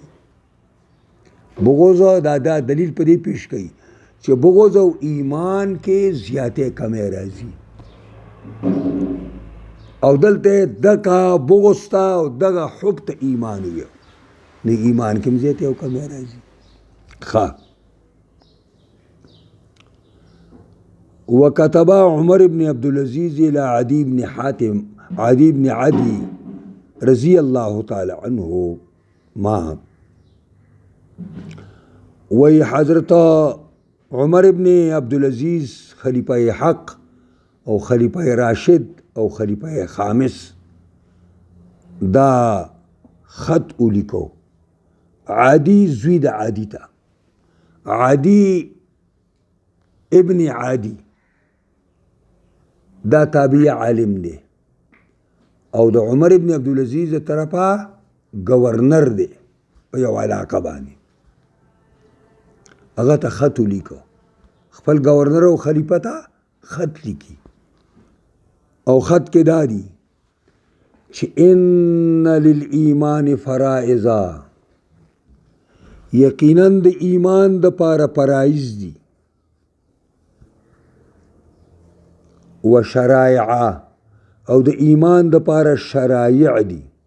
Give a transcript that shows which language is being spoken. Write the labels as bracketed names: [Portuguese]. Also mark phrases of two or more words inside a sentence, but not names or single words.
[Pashto] بغض دا دلیل په دې پیش کوي چې بغض او ایمان کې زیاتې کمی راځي، او دلته دغه بغض ته او دغه حب ته ایمان وي، نو ایمان کې هم زیاتې او کمی راځي. [Arabic] ښه وكتب عمر بن عبد العزيز إلى عدي بن عدي رضي الله تعالى عنه ما [Pashto] وی حضرت عمر بن عبد العزيز خلیفہ حق او خلیفہ راشد او خلیفہ خامس دا خط ولیکو عادی زوی د عادی تا، عادی ابن عادی دا تابعی عالم دی او د عمر ابن عبدالعزیز طرفه گورنر دی په یو علاقه باندې. هغه ته خط ولیکو، خپل گورنر او خلیفه ته خط لیکي، او خط کې دا دی چې [Arabic] ان للایمان فرائضا، [Pashto] یقینا د ایمان د پاره فرایض دي، [Arabic] و شرائع [Pashto] او د ایمان د پاره شرایع دي.